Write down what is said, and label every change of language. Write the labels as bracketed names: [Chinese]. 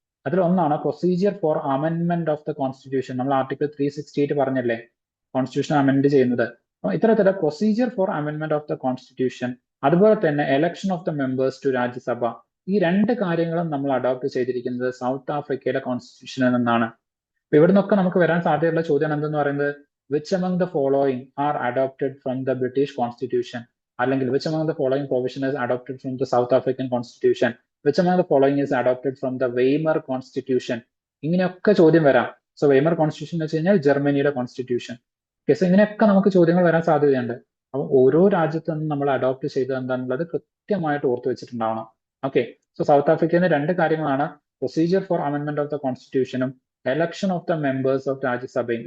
[Malayalam] അതിൽ ഒന്നാണ് procedure for അമെൻമെന്റ് of the constitution. നമ്മൾ ആർട്ടിക്കിൾ 368 പറഞ്ഞല്ലേ കോൺസ്റ്റിറ്റ്യൂഷൻ അമെൻഡ് ചെയ്യുന്നത്. അപ്പോൾ ഇത്തരത്തിലുള്ള procedure for അമെൻമെന്റ് of the constitution, അതുപോലെ തന്നെ election of the members to Rajya Sabha, ഈ രണ്ട് കാര്യങ്ങളും നമ്മൾ അഡോപ്റ്റ് ചെയ്തിരിക്കുന്നത് സൗത്ത് ആഫ്രിക്കയുടെ കോൺസ്റ്റിറ്റ്യൂഷനിൽ നിന്നാണ്. അപ്പൊ ഇവിടെ നിന്നൊക്കെ നമുക്ക് വരാൻ സാധ്യതയുള്ള ചോദ്യം എന്തെന്ന് പറയുന്നത്, which [English] among the following are adopted from the British Constitution, [Malayalam] അല്ലെങ്കിൽ [English] which among the following provision is adopted from the South African Constitution, which among the following is adopted from the Weimar Constitution, [Malayalam] ഇങ്ങനെയൊക്കെ ചോദ്യം വരാം. So Weimar constitution എന്ന് വെച്ച് കഴിഞ്ഞാൽ ജർമ്മനിയുടെ constitution. Okay, so ഇങ്ങനെയൊക്കെ നമുക്ക് ചോദ്യങ്ങൾ വരാൻ സാധ്യതയുണ്ട്. അപ്പം ഓരോ രാജ്യത്തു നിന്നും നമ്മൾ അഡോപ്റ്റ് ചെയ്തത് എന്താണെന്നുള്ളത് കൃത്യമായിട്ട് ഓർത്ത് വെച്ചിട്ടുണ്ടാവണം. ഓക്കെ, സോ സൗത്ത് ആഫ്രിക്കയിൽ നിന്ന് രണ്ട് കാര്യങ്ങളാണ്, procedure for അമെൻമെന്റ് of the കോൺസ്റ്റിറ്റ്യൂഷനും election of the members of രാജ്യസഭയും.